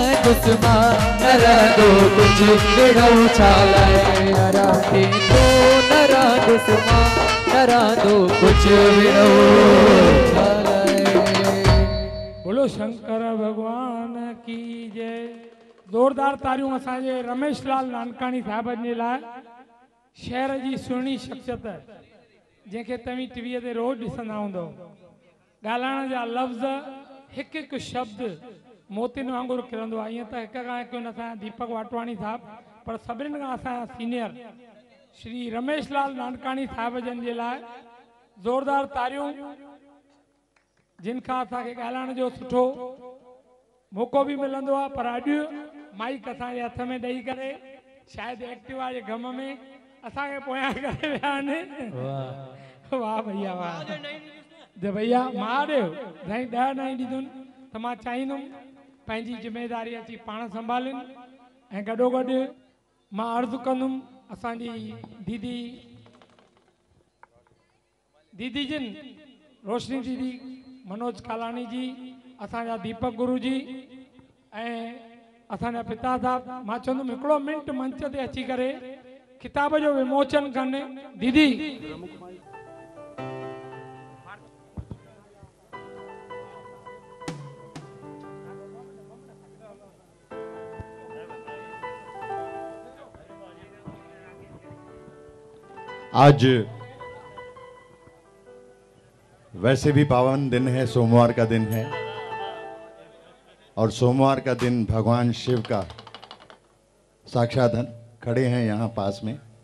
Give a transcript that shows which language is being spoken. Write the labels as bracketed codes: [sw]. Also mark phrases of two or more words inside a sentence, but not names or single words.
[hi] न रह दो कुछ गिड़ो छालाए न रहते तो न दुश्मन डरा दो कुछ भी न बोलो शंकर भगवान की जय। [sd] जोरदार तारियूं असांजे रमेश लाल नानकाणी साहबनि जे लाइ। शहर जी सुहिणी शख्सियत जंहिंखे तव्हीं टीवीअ ते रोज़ ॾिसंदा हूंदव। ॻाल्हाइण जा लफ़्ज़ हिकु हिकु शब्द मोतियुनि वांगुरु किरंदो आहे। ईअं त हिक खां हिकु असांजा दीपक वाटवाणी साहब, पर सभिनीनि खां असांजा सीनियर श्री रमेश लाल नानकाणी साहब जन जे लाइ ज़ोरदार तारियूं, जिन खां असांखे ॻाल्हाइण जो सुठो मौक़ो बि मिलंदो आहे। पर अॼु माइक असांजे हथ में ॾेई करे शायदि एक्टिवा जे गम में असांखे पोयां करे विया आहिनि। वाह भैया वाह। जे भैया मां ॾियो साईं 10 न ॾींदुनि त मां चाहींदुमि पंहिंजी ज़िम्मेदारी अची पाण संभालिनि। ऐं गॾोगॾु मां अर्ज़ु कंदुमि असांजी दीदी जिन रोशनी दीदी, मनोज कालानी जी, असांजा दीपक गुरु जी ऐं असांजा पिता साहब, मां चवंदुमि हिकिड़ो मिंट मंच ते अची करे किताब जो विमोचन कनि। दीदी [hi] आज वैसे भी पावन दिन है, सोमवार का दिन है और सोमवार का दिन भगवान शिव का साक्षात खड़े हैं यहाँ पास में।